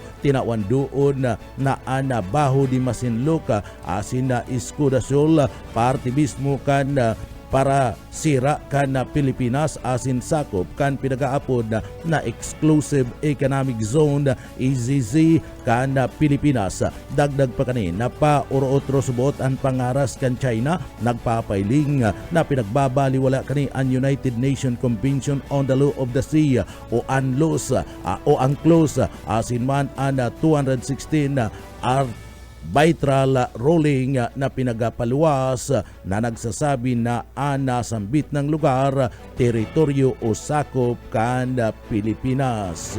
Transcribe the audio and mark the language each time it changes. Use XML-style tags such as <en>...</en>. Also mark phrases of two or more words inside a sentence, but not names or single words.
<bik>Tinawan doon na ana Baho di Masinloc asin na Escuda Shoal parte mismo kan para sira kan Pilipinas asin sakop kan pinagaapod na</bik> <en>Exclusive Economic Zone EEZ</en> <bik>kan Pilipinas. Dagdag pa kani na pa uro-otro subot ang pangaras kan China nagpapailing na pinagbabaliwala kani ang</bik> <en>United Nations Convention on the Law of the Sea</en> <bik>o UNCLOS asin man ang 216</bik> <en>arbitral ruling</en> <bik>na pinagapaluwas na nagsasabi na nasambit ng lugar, teritoryo o sakop kan Pilipinas.</bik>